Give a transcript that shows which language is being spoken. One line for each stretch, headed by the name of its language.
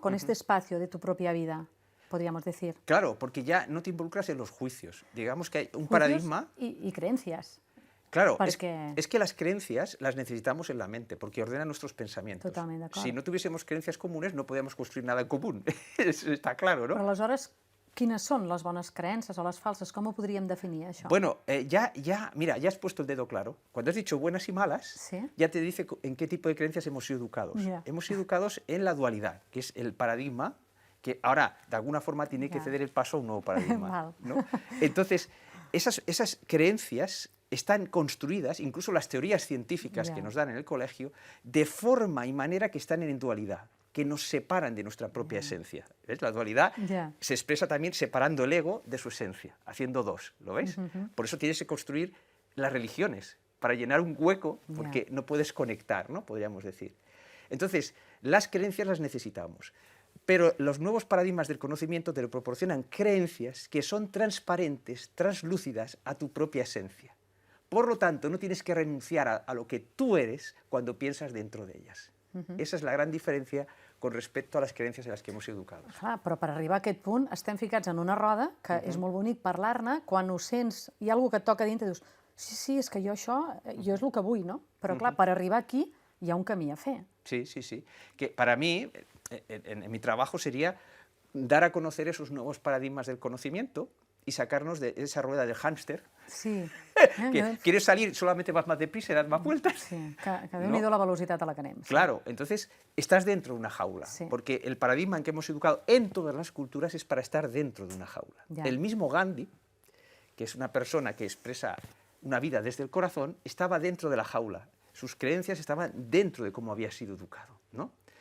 Spanish: Con este espacio de tu propia vida, podríamos decir. Claro, porque ya no te involucras en los juicios. Digamos que hay un paradigma... Y creencias. Claro,
Catalan: Perquè...
Spanish: es que las creencias las necesitamos en la mente, porque ordenan nuestros pensamientos.
Catalan: Totalment d'acord.
Spanish: Si no tuviésemos creencias comunes, no podríamos construir nada en común. Eso está claro, ¿no?
Catalan: Però aleshores, quines són les bones creences o les falses? Com ho podríem definir, això?
Spanish: Bueno, mira, ya has puesto el dedo claro. Cuando has dicho buenas y malas, ¿Sí? ya te dice en qué tipo de creencias hemos sido educados. Ya. Hemos sido educados en la dualidad, que es el paradigma que ahora, de alguna forma, tiene que ceder el paso a un nuevo paradigma, ¿no? Entonces, esas creencias están construidas, incluso las teorías científicas que nos dan en el colegio, de forma y manera que están en dualidad, que nos separan de nuestra propia esencia. ¿Ves? La dualidad se expresa también separando el ego de su esencia, haciendo dos, ¿lo veis? Por eso tienes que construir las religiones, para llenar un hueco, porque no puedes conectar, ¿no? Podríamos decir. Entonces, las creencias las necesitamos. Pero los nuevos paradigmas del conocimiento te proporcionan creencias que son transparentes, translúcidas a tu propia esencia. Por lo tanto, no tienes que renunciar a lo que tú eres cuando piensas dentro de ellas. Esa es la gran diferencia con respecto a
Catalan: les creences en les que hem sigut
Spanish: educados.
Catalan: Clar, però per arribar a aquest punt estem ficats en una roda que és molt bonic parlar-ne, quan ho sents, hi ha algú que et toca dintre i dius sí, és que jo això, jo és el que vull, no? Però clar, per arribar aquí hi ha un camí a fer. Sí.
Spanish: Que para mí, en mi trabajo sería dar a conocer esos nuevos paradigmas del conocimiento y sacarnos de esa rueda del hámster. Sí. Que quieres salir, solamente vas más deprisa y das más vueltas.
Catalan: Sí, que Déu-n'hi-do la velocitat a la que anem.
Spanish: Claro, entonces estás dentro de una jaula, porque el paradigma en que hemos educado en todas las culturas es para estar dentro de una jaula. El mismo Gandhi, que es una persona que expresa una vida desde el corazón, estaba dentro de la jaula. Sus creencias estaban dentro de cómo había sido educado, ¿no?